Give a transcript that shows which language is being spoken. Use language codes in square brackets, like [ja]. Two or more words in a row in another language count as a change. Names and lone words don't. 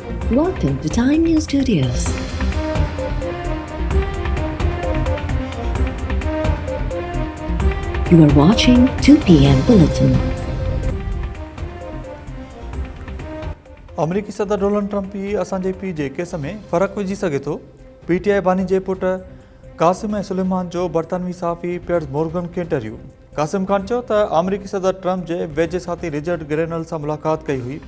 [en] Welcome to Time News Studios. You are watching 2 p.m. Bulletin. [sd] अमरीकी सदर डोनाल्ड ट्रंप ही असांजे पीउ जे केस में फ़र्क़ु विझी सघे थो। पीटीआई बानी जे पुट क़ासिम ऐं सुलेमान जो बरतानवी सहाफ़ी पियर्स मोर्गन खे इंटरव्यू। क़ासिम ख़ान चयो त अमरीकी सदर ट्रंप जे वेझे साथी रिचर्ड ग्रेनल सां मुलाक़ात कई हुई।